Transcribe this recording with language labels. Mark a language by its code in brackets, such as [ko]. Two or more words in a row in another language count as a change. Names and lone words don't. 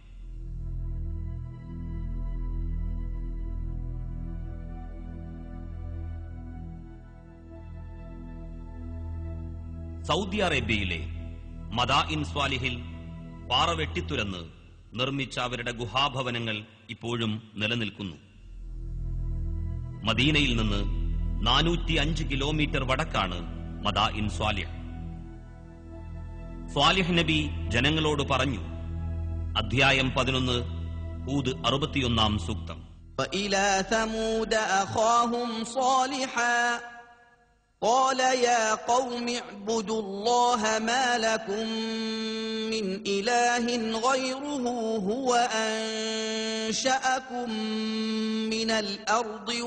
[ml] സൗദി അറേബ്യയിലെ മദാഇൻ സ്വാലിഹിൽ പാറ വെട്ടിത്തുരന്ന് നിർമ്മിച്ച അവരുടെ ഗുഹാഭവനങ്ങൾ ഇപ്പോഴും നിലനിൽക്കുന്നു. മദീനയിൽ നിന്ന് 405 കിലോമീറ്റർ വടക്കാണ് മദാഇൻ സ്വാലിഹ്. സ്വാലിഹ് നബി ജനങ്ങളോട് പറഞ്ഞു. അധ്യായം 11 ഹൂദ് 61 സൂക്തം. [ar] وَإِلَى ثَمُودَ أَخَاهُمْ صَالِحًا قَالَ يَا قَوْمِ اعْبُدُوا اللَّهَ مَا لَكُمْ مِنْ إِلَٰهٍ غَيْرُهُ هُوَ أَنشَأَكُم مِّنَ الْأَرْضِ